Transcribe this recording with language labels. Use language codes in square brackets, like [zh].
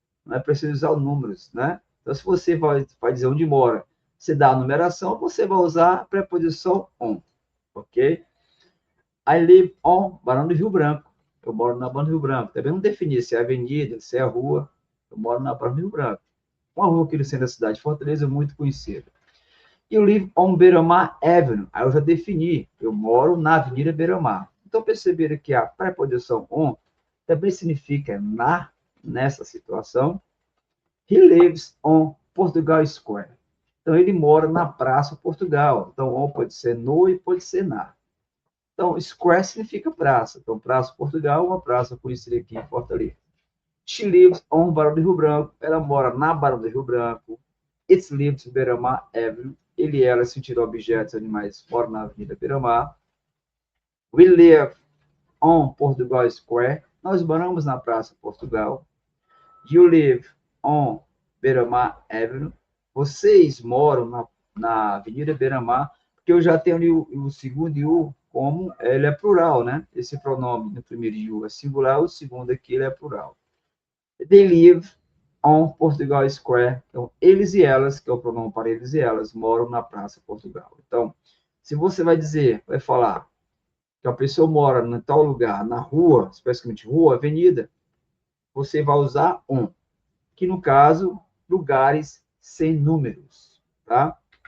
[pt] Não é preciso usar números, né? Então, se você vai dizer onde mora, você dá a numeração, você vai usar a preposição on, ok? [en] I live on Barão do Rio Branco. [pt] Eu moro na Barão do Rio Branco. Também não defini se é avenida, se é rua. Eu moro na Barão do Rio Branco. Uma rua aqui no centro da cidade de Fortaleza, muito conhecida. E eu [en] live on Beira-Mar Avenue. [pt] Aí eu já defini. Eu moro na Avenida Beira-Mar. Então, perceberam que a preposição on também significa na, nessa situação. [en] He lives on Portugal Square. [pt] Então, ele mora na Praça Portugal. Então, on pode ser no e pode ser na. Então, square significa praça. Então, Praça Portugal, uma praça conhecida aqui em Fortaleza. [en] She lives on Barão do Rio Branco. [pt] Ela mora na Barão do Rio Branco. [en] It lives Beira-Mar Avenue. [pt] Ele e ela, sentido objetos, animais, moram na Avenida Beira-Mar. [en] We live on Portugal Square. [pt] Nós moramos na Praça Portugal. [en] You live on Beira-Mar Avenue. [pt] Vocês moram na Avenida Beira-Mar, porque eu já tenho ali o segundo you como ele é plural, né? Esse pronome no primeiro you é singular, o segundo aqui ele é plural. [en] They live on Portugal Square. [pt] Então, eles e elas, que é o pronome para eles e elas, moram na Praça Portugal. Então, se você vai dizer, vai falar que a pessoa mora em tal lugar, na rua, especificamente rua, avenida, você vai usar on, que no caso, lugares sem números, tá?